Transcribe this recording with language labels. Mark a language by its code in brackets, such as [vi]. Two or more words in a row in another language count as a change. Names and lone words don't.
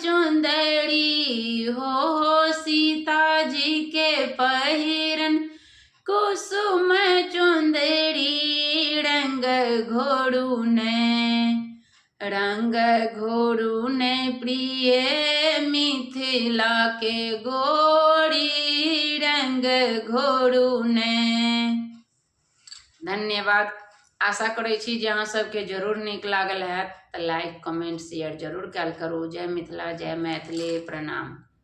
[mai] चुंदड़ी हो, सीता जी के पहिरन कुसुम चुंदड़ी, रंग घोरू ने रंग घोरू ने प्रिय मिथिला के गोरी, रंग घोरू ने। धन्यवाद। आशा करै छी जे अहाँ सबके जरूर नीक लागल हैत तऽ लाइक कमेंट शेयर जरूर कैल करू। जय मिथिला जय मैथिली। प्रणाम।